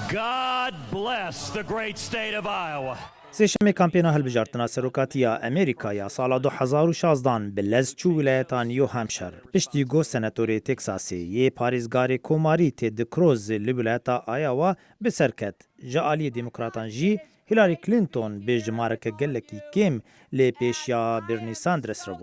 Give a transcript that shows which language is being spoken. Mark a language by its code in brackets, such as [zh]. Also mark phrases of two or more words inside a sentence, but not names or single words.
[en] God bless the great state of Iowa. [ku] سێشەمێ کامپێنا هەڵبژاردنە سەرۆکاتیە ئەمریکایە ساڵا 2016 bi lez çû wilayeta New Hampshire piştî got senatorê Texasê yê parêzgarê komarî Ted Cruz li wilayeta Iowa bi ser ket. Ji aliyê demokratan jî Hillary Clinton bê jimareke gelekî kêm lê pêşiya Bernie Sanders re bû.